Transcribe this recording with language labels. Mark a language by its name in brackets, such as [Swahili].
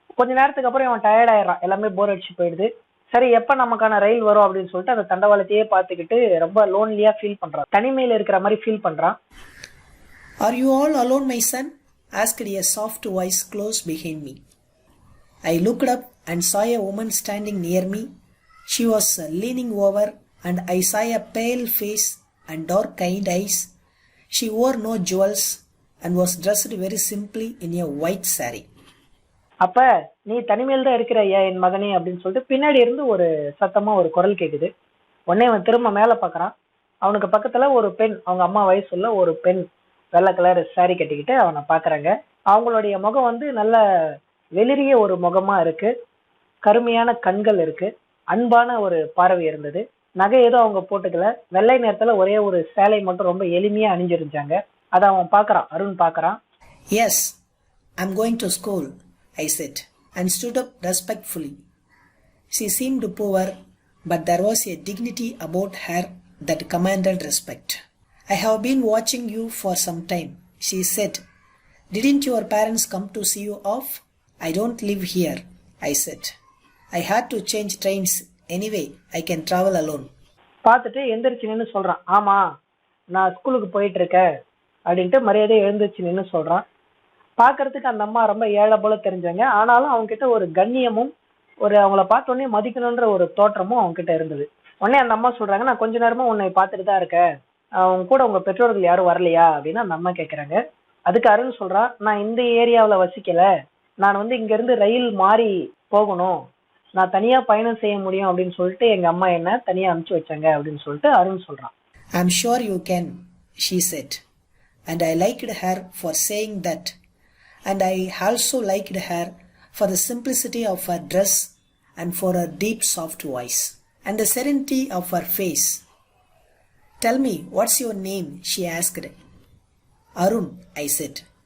[Tamil] கொஞ்ச நேரத்துக்கு அப்புறம் இவன் டயர்ட் ஆயிடுறான், எல்லாமே போர் அடிச்சு போயிடுது. சரி எப்ப நமக்கான ரயில் வரும் அப்படின்னு சொல்லிட்டு அந்த தண்டவாளத்தையே பார்த்துக்கிட்டு ரொம்ப லோன்லியா ஃபீல் பண்றான், தனிமையில இருக்கிற மாதிரி ஃபீல் பண்றான். [English] Are you all alone, my son? Asked a soft voice close behind me. I looked up and saw a woman standing near me. She was leaning over, and I saw a pale face and dark kind eyes. She wore no jewels and was dressed very simply in a white saree. [Tamil] அப்ப நீ தனிமையில் தான் இருக்கிற என் மகனே அப்படின்னு சொல்லிட்டு பின்னாடி இருந்து ஒரு சத்தமா ஒரு குரல் கேக்குது. உடனே அவன் திரும்ப மேல பாக்குறான். அவனுக்கு பக்கத்துல ஒரு பெண், அவங்க அம்மா வயசுள்ள ஒரு பெண் வெள்ளை கலர் சாரி கட்டிக்கிட்டு அவனை பாக்குறாங்க. அவங்களுடைய முகம் வந்து நல்ல வெளிரிய ஒரு முகமா இருக்கு, கருமையான கண்கள் இருக்கு, அன்பான ஒரு பார்வை இருந்தது. நகை ஏதோ அவங்க போட்டுக்கல, வெள்ளை நேரத்துல ஒரே ஒரு சேலை மட்டும் ரொம்ப எளிமையா அணிஞ்சிருந்தாங்க. அதை அவன் பாக்குறான், அருண் பாக்குறான். [English] Yes, I'm going to school, I said, and stood up respectfully. She seemed poor, but there was a dignity about her that commanded respect. I have been watching you for some time, she said. Didn't your parents come to see you off? I don't live here, I said. I had to change trains anyway. I can travel alone. [Tamil] பார்த்துட்டு எந்திரிச்சு நின்று சொல்றான், ஆமா நான் ஸ்கூலுக்கு போயிட்டு இருக்கேன் அப்படின்ட்டு மரியாதை எழுந்திரிச்சு நின்று சொல்றான். பாக்குறதுக்கு அந்த அம்மா ரொம்ப ஏழை போல தெரிஞ்சாங்க. ஆனாலும் அவங்க கிட்ட ஒரு கண்ணியமும் ஒரு அவங்கள பார்த்தோன்னே மதிக்கணும்ன்ற ஒரு தோற்றமும் அவங்க கிட்ட இருந்தது. உடனே அந்த அம்மா சொல்றாங்க, நான் கொஞ்ச நேரமா உன்னை பார்த்துட்டு தான் இருக்கேன், அவங்க கூட உங்க பெற்றோர்கள் யாரும் வரலையா அப்படின்னு அந்த அம்மா கேக்குறாங்க. அதுக்கு அருண் சொல்றான், நான் இந்த ஏரியாவில் வசிக்கல, நான் வந்து இங்க இருந்து ரயில் மாறி போகணும், நான் தனியா பயணம் செய்ய முடியும் அப்படின்னு சொல்லிட்டு எங்க அம்மா என்ன தனியா அனுப்பிச்சு வச்சாங்க அப்படின்னு சொல்லிட்டு அருண் சொல்றான். [English] I'm sure you can, she said, and I liked her for saying that, and I also liked her for the simplicity of her dress and for her deep soft voice and the serenity of her face. Tell me, what's your name? She asked. Arun, I said.